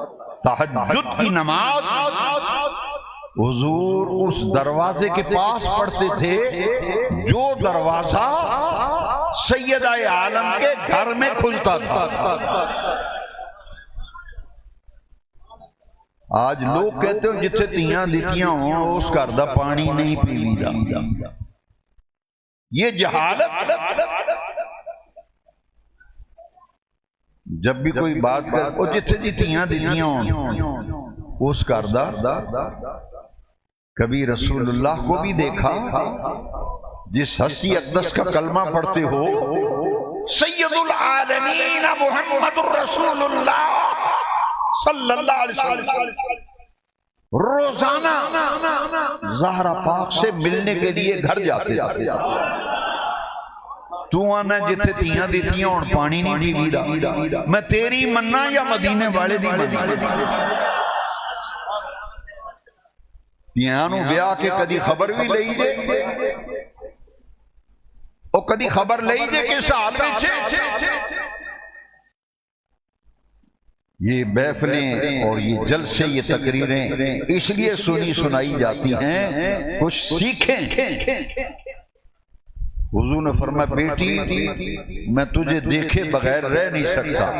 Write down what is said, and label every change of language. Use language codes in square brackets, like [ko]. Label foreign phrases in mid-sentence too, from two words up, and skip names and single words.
[ur] تہجد کی نماز حضور اس دروازے کے پاس پڑھتے تھے جو دروازہ سیدہ عالم کے گھر میں کھلتا تھا۔ آج لوگ کہتے ہیں [pa] جتھے تیاں دتیاں ہوں اس گھر دا پانی نہیں پیوی دا، [ur] یہ جہالت۔ جب بھی کوئی بات کر، وہ [pa] جتھے جی تیاں دتیاں ہوں اس گھر دا، [ur] کبھی رسول اللہ کو بھی دیکھا جس ہستی اقدس کا کلمہ پڑھتے ہو، سید العالمین محمد الرسول اللہ صلی اللہ علیہ وسلم، روزانہ زہرا پاک سے ملنے کے لیے گھر جاتے جاتے۔ [pa] تو آنا جتھے تیاں دیتیاں اور پانی نہیں پیوی دا، میں تیری مننا یا مدینے والے دی مننا؟ تیاں نو بیاہ کے کدی خبر بھی لئی دے، اور کدی خبر لئی دے کہ ساتھ میں چھے۔ [ur] یہ محفلیں اور یہ جلسے، یہ تقریریں اس لیے سنی سنائی جاتی ہیں کچھ سیکھیں۔ حضور نے فرمایا بیٹی میں تجھے دیکھے بغیر رہ نہیں سکتا۔